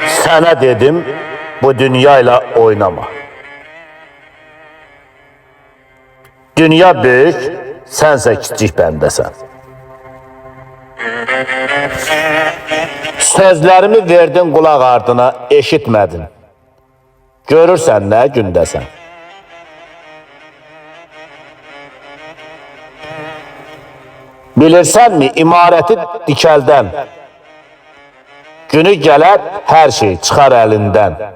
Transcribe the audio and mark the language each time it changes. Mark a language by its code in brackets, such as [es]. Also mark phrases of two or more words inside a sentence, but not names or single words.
[tr] Sana dedim, bu dünyayla oynama. Dünya büyük, sense küçük bendesən. Sözlerimi verdin kulak ardına, eşitmedin. [az] Görürsən nə gündəsən. Bilirsənmi imarəti dikəldən, günü gələr hər şey çıxar əlindən.